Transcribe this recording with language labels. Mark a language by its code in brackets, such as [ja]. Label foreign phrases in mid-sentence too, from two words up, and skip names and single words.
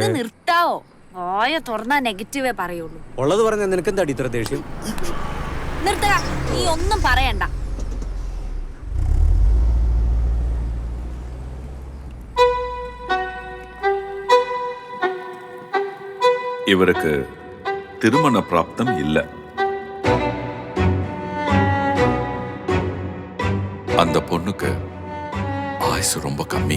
[ml] ഒന്ന് നിർത്താവോ? ഓയ തുറന്നാ നെഗറ്റീവേ പറയുള്ളൂ. ഉള്ളത് പറഞ്ഞ നിനക്കെന്താടി ഇത്ര ദേഷ്യം? നിർത്തടാ, നീ ഒന്നും പറയണ്ട. [ta] ഇവർക്ക് திருமண பிராப்தம் இல்லை. அந்த பொண்ணுக்கு ஆயுசு ரொம்ப கம்மி.